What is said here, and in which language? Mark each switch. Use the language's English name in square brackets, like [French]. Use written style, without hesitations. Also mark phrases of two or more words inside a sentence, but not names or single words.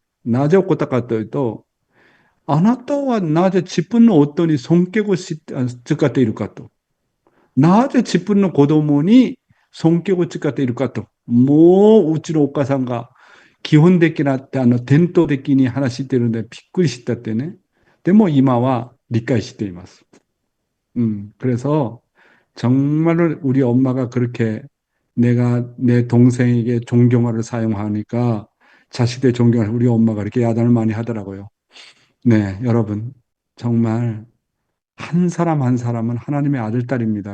[Japanese] なぜ怒ったかというと、あなたはなぜ自分の夫に尊敬を使っているかと。なぜ自分の子供に尊敬を使っているかと。もううちのお母さんが基本的な伝統的に話しているんでびっくりしたってね。でも今は理解しています。 [Korean] 그래서 정말로 우리 엄마가 그렇게 내가 내 동생에게 존경어를 사용하니까 자식의 존경을 우리 엄마가 그렇게 야단을 많이 하더라고요. 네, 여러분 정말 한 사람 한 사람은 하나님의 아들, 딸입니다.